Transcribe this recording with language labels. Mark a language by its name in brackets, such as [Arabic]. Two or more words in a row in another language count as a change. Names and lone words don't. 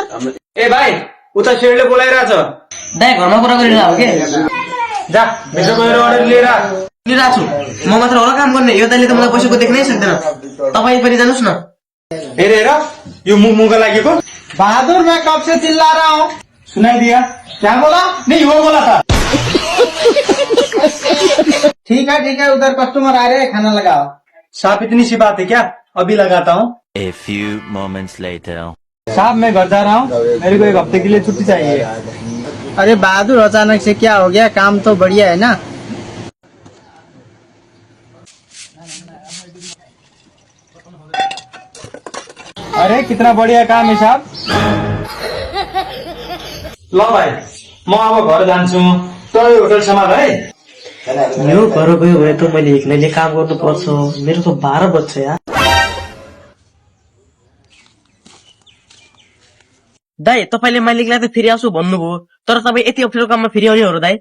[Nepali] ए भाइ उता शेरले बोलाइरहेछ। दाइ घरमा कुरा गरिरहेको के जा भित्र गएर अर्डर लिएर लिइरहेको छु। म मात्र होला काम गर्ने, यो दाइले त मलाई पैसाको देख्नै सक्दैन। तपाईँ पनि जानुहोस् न। हेर हेर यो मुखका लागेको। [Hindi] बहादुर मैं कब से चिल्ला रहा हूँ। सुनाई दिया क्या बोला? नहीं वो बोला था। ठीक है उधर कस्टमर आ रहे हैं, खाना लगाओ। साहब इतनी सी बात है क्या? अभी लगाता हूँ। [English] A few moments later. [Hindi] साहब मैं घर जा रहा हूँ, मेरे को 1 हफ्ते के लिए छुट्टी चाहिए। अरे बहादुर अचानक से क्या हो गया? काम तो बढ़िया है ना। अरे कितना बढ़िया काम है साहब। [Nepali] ल भाइ म अब घर जान्छु, तँ यो होटल सम्हाल है। यो घर गयो भने त मैले एक्लैले काम गर्नु पर्छ। मेरो त 12 बज्छ यार। दाइ तपाईले मालिकलाई त फेरि आउँछु भन्नुभयो, तर तपाईँ यति अप्ठ्यारो काममा फेरि आउने हो दाइ?